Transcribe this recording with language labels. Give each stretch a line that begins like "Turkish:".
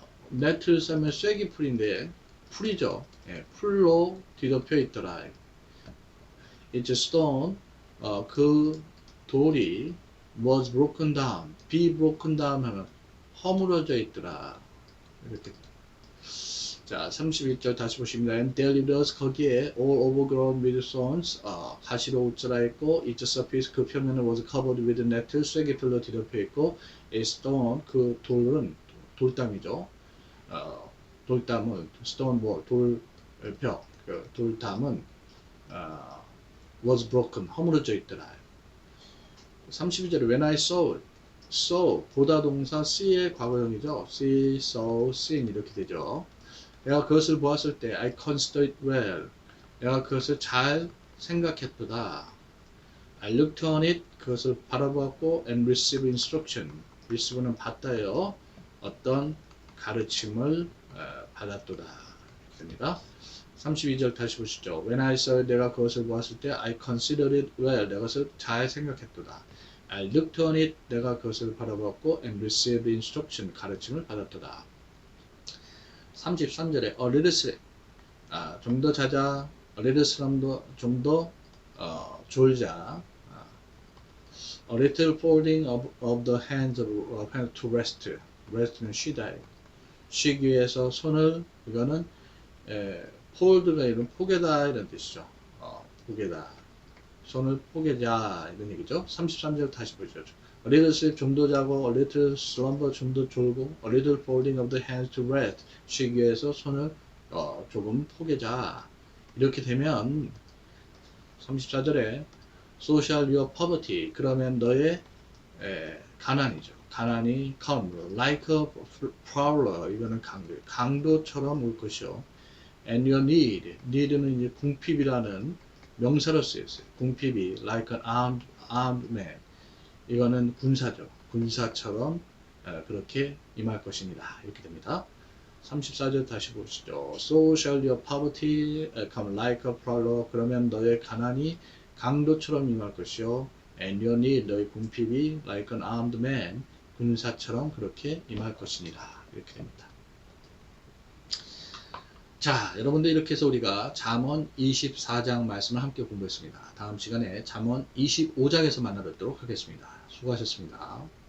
Korean: 네트를 쓰면 쐐기 풀인데 풀이죠. 풀로 뒤덮여 있더라.
English: It's stone
Korean: 그 돌이
English: was broken down. be broken down
Korean: 하면 허물어져 있더라. 이렇게. 자, 31절 다시 보십니다.
English: And there it was
Korean: 거기에
English: all overgrown with thorns
Korean: 가시로 웃자라 있고
English: its surface
Korean: 그 표면은
English: was covered with net
Korean: 쐐기풀로 뒤덮여 있고
English: a stone
Korean: 그 돌은 돌담이죠. 돌담은
English: stone wall
Korean: 돌벽 그 돌담은
English: was broken
Korean: 허물어져 있더라. 32절에
English: when I saw
Korean: 보다 동사 see의 과거형이죠.
English: see, saw, seen
Korean: 이렇게 되죠. 내가 그것을 보았을 때
English: I considered it well.
Korean: 내가 그것을 잘 생각했도다.
English: I looked on it.
Korean: 그것을 바라보았고
English: and received instruction.
Korean: receive는 받다요. 어떤 가르침을 받았도다. 됩니다. 32절 다시 보시죠.
English: When I saw it,
Korean: 내가 그것을 보았을 때
English: I considered it well.
Korean: 내가 그것을 잘 생각했도다.
English: I looked on it.
Korean: 내가 그것을 바라보았고
English: and received instruction.
Korean: 가르침을 받았도다.
English: 33절에 a little sleep.
Korean: 좀 더 자자.
English: a little sleep
Korean: 좀 더 졸자.
English: a little folding of the hands to rest.
Korean: rest는 쉬다. 쉬기 위해서 손을 이거는 fold가 이런 포개다 이런 뜻이죠. 포개다. 손을 포개자 이런 얘기죠. 33절 다시 보시죠.
English: A little sleep
Korean: 좀 더 자고,
English: a little slumber
Korean: 좀 더 졸고,
English: a little folding of the hands to rest
Korean: 쉬기 위해서 손을 조금 포개자. 이렇게 되면 34절에 social
English: your poverty
Korean: 그러면 너의 가난이죠. 가난이
English: come like a prowler
Korean: 이거는 강도처럼 올 것이요.
English: And your need
Korean: 는 이제 궁핍이라는 명사로 쓰였어요. 궁핍이
English: like an armed man
Korean: 이거는 군사죠. 군사처럼 그렇게 임할 것입니다. 이렇게 됩니다. 34절 다시 보시죠.
English: So shall your poverty come like a prowler
Korean: 그러면 너의 가난이 강도처럼 임할 것이요.
English: And your need
Korean: 너의 궁핍이
English: like an armed man
Korean: 군사처럼 그렇게 임할 것입니다. 이렇게 됩니다. 자, 여러분들 이렇게 해서 우리가 잠언 24장 말씀을 함께 공부했습니다. 다음 시간에 잠언 25장에서 만나 뵙도록 하겠습니다. 수고하셨습니다.